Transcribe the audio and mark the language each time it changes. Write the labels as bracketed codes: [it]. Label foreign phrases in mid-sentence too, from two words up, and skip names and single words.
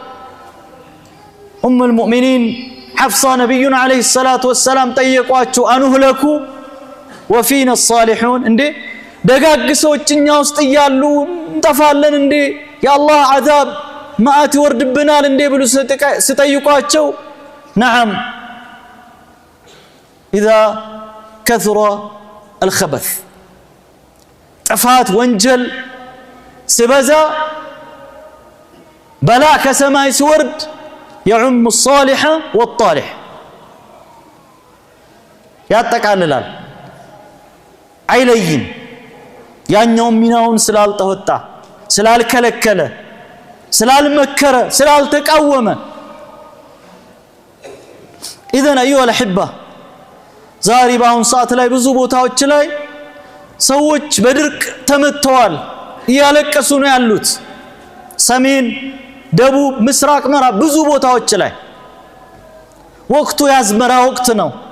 [ar] أم المؤمنين [am] ሐፍሳ ነብዩን [ar] عليه الصلاة والسلام [am] ጠየቋቸው፣ [ar] أنهلك وفينا الصالحون፣ [am] እንዴ ደጋግ ሰዎች እኛ ውስጥ እያሉ እንጠፋለን እንዴ? የአላህ አዛብ ማአት ይወርድብናል እንዴ ብሎ ሲጠይቋቸው፣ ነዓም [ar] إذا كثر الخبث፣ [am] ጥፋት ወንጀል ሲበዛ በላ ከሰማይ ሲወርድ [ar] يعم الصالح والطالح [am] ያጠቃልላል፣ አይለይም። ያኛው ሚናውን ስላልተወጣ፣ ስላልከለከለ፣ ስላልመከረ፣ ስላልተቃወመ። [ar] إذن أيها الأحبة [am] ዛሬ በአሁን ሰዓት ላይ ብዙ ቦታዎች ላይ ሰዎች በድርቅ ተመተዋል፣ እያለቀሱ ነው ያሉት። ሰሜን፣ ደቡብ፣ ምስራቅ፣ ምዕራብ ብዙ ቦታዎች ላይ ወቅቱ ያዝመራ ወቅት ነው።